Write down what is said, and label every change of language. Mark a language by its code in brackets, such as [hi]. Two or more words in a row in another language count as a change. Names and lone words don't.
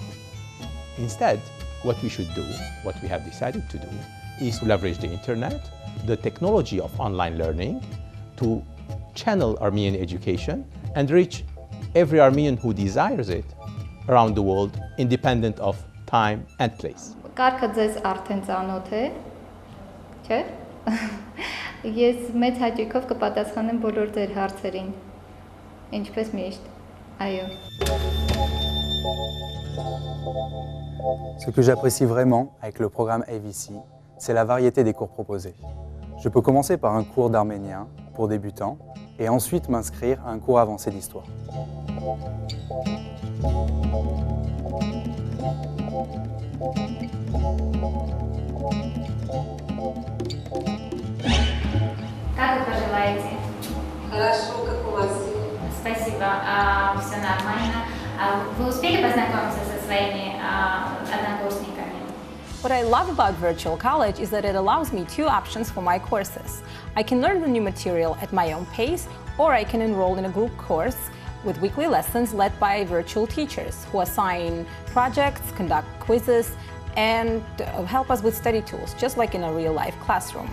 [en] Instead, what we should do, what we have decided to do, is to leverage the internet, the technology of online learning, to channel Armenian education and reach every Armenian who desires it around the world, independent of time and place. [hy] Կարգը ձեզ արդեն ծանոթ է, չէ՞։ Ես մեծ հաճույքով կպատասխանեմ բոլոր ձեր հարցերին։ Ինչպես միշտ։ Այո։ [fr] Ce que j'apprécie vraiment avec le programme AVC, c'est la variété des cours proposés. Je peux commencer par un cours d'arménien pour débutants et ensuite m'inscrire à un cours avancé d'histoire. [ru] Как вы пожелаете? Хорошо, как у вас? Спасибо, все нормально. Вы успели познакомиться со своими однокурсниками? [en] What I love about Virtual College is that it allows me two options for my courses. I can learn the new material at my own pace, or I can enroll in a group course with weekly lessons led by virtual teachers who assign projects, conduct quizzes, and help us with study tools, just like in a real-life classroom.